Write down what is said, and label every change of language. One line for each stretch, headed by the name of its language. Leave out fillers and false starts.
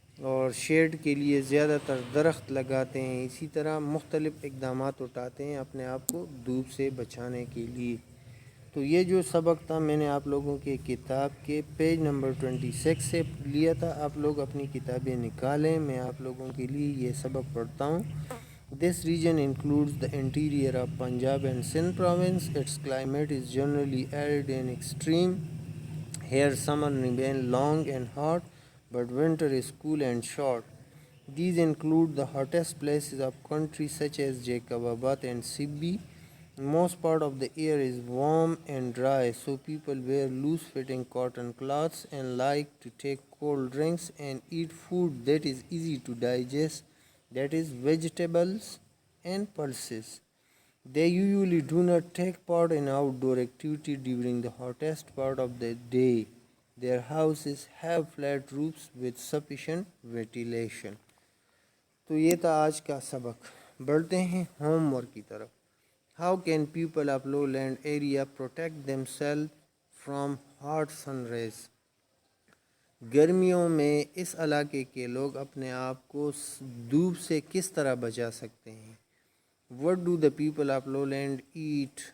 Urdu: اور شیڈ کے لیے زیادہ تر درخت لگاتے ہیں۔ اسی طرح مختلف اقدامات اٹھاتے ہیں اپنے آپ کو دھوپ سے بچانے کے لیے۔ تو یہ جو سبق تھا میں نے آپ لوگوں کے کتاب کے پیج نمبر 26 سے لیا تھا۔ آپ لوگ اپنی کتابیں نکالیں، میں آپ لوگوں کے لیے یہ سبق پڑھتا ہوں۔
English: This region includes the interior of Punjab and Sindh province. Its climate is generally arid and extreme. Here summer remains long and hot, but winter is cool and short. These include the hottest places of country such as Jacobabad and Sibbi. Most part of the air is warm and dry, so people wear loose-fitting cotton cloths and like to take cold drinks and eat food that is easy to digest, that is vegetables and pulses. They usually do not take part in outdoor activity during the hottest part of the day. Their houses have flat roofs with sufficient ventilation.
Urdu: تو یہ تھا آج کا سبق۔ بڑھتے ہیں home work کی طرف۔
English: How can people of lowland area protect themselves from hot sun rays?
Urdu: گرمیوں میں اس علاقے کے لوگ اپنے آپ کو دھوپ سے کس طرح بچا سکتے ہیں؟
English: What do the people of lowland eat?